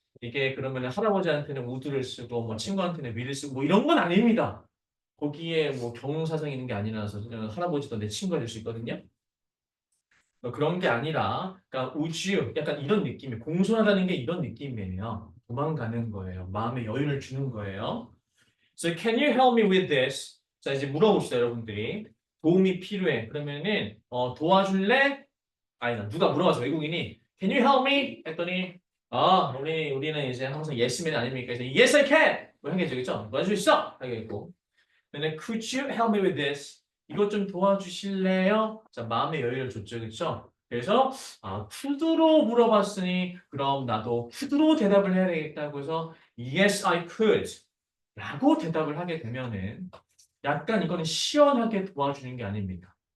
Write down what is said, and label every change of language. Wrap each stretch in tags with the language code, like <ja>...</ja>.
<ko>이게 그러면은 할아버지한테는 would를 쓰고 뭐 친구한테는 will을 쓰고 뭐 이런 건 아닙니다. 거기에 뭐 경사상 있는 게 아니라서 그냥 할아버지도 내 친구가 될 수 있거든요. 그런 게 아니라, 그러니까 우주, 약간 이런 느낌이 공손하다는 게 이런 느낌이에요. 도망가는 거예요. 마음의 여유를 주는 거예요.</ko> <en>So can you help me with this?</en> <ko>자 이제 물어봅시다 여러분들이 도움이 필요해. 그러면은 도와줄래? 아니다 누가 물어봐서 외국인이</ko> <en>Can you help me?</en> <ko>했더니 우리는 이제 항상 yesmen 아닙니까?</ko> <en>그래서 Yes I can.</en> <ko>뭐 하겠죠, 그렇죠? 도와줄 수 있어 하겠고.</ko> <en>근데 could you help me with this?</en> <ko>이것 좀 도와주실래요? 자, 마음의 여유를 줬죠, 그렇죠? 그래서 could로 물어봤으니 그럼 나도 could로 대답을 해야 되겠다고 해서</ko> <en>Yes, I could</en> <ko>라고 대답을 하게 되면은 약간 이거는 시원하게 도와주는 게 아닙니다.</ko>